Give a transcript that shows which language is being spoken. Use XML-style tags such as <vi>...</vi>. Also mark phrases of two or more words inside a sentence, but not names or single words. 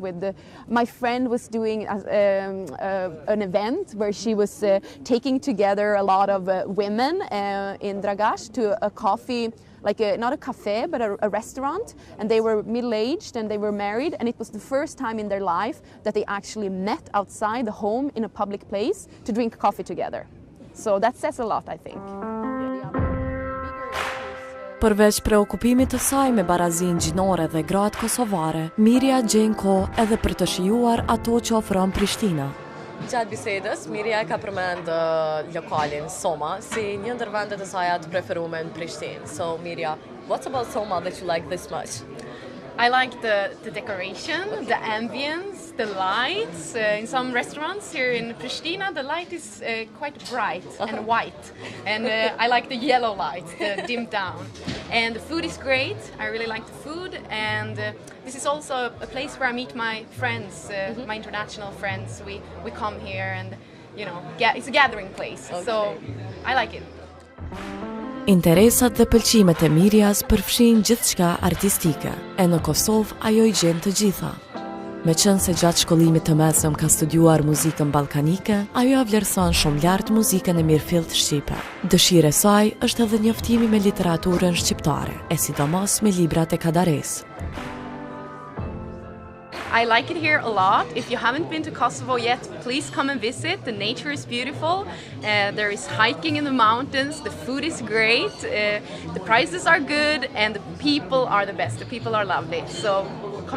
<en>My friend was doing an event where she was taking together a lot of women in Dragaš to a coffee, not a cafe, but a restaurant, and they were middle-aged and they were married, and it was the first time in their life that they actually met outside the home in a public place to drink coffee together. So that says a lot, I think.</en> <sq>Përveç preokupimit të saj me barazinë gjinore dhe gratë kosovare, Mirja gjen kohë edhe për të shijuar ato që ofron Prishtina. Gjatë bisedës, Mirja ka përmend lokalin Soma si një ndër vendet e saj të preferuara në Prishtinë.</sq> <en>So Mirja, what's about Soma that you like this much? I like the decoration, the ambience, the lights. In some restaurants here in Pristina, the light is quite bright and white. And I like the yellow lights, the dimmed down. And the food is great. I really like the food. And this is also a place where I meet my friends, my international friends. We come here and, it's a gathering place. Okay. So I like it.</en> <sq>Interesat dhe pëlqimet e Mirjas përfshin gjithçka artistike, e në Kosovë ajo I gjen të gjitha. Meqense se gjatë shkollimit të mesëm ka studiuar muzikën ballkanike, ajo vlerëson shumë lart muzikën e mirëfillt shqipe. Dëshira e saj është edhe njoftimi me literaturën shqiptare, e sidomos me librat e Kadares.</sq> <en>I like it here a lot. If you haven't been to Kosovo yet, please come and visit. The nature is beautiful. There is hiking in the mountains. The food is great. The prices are good, and the people are the best. The people are lovely.</en>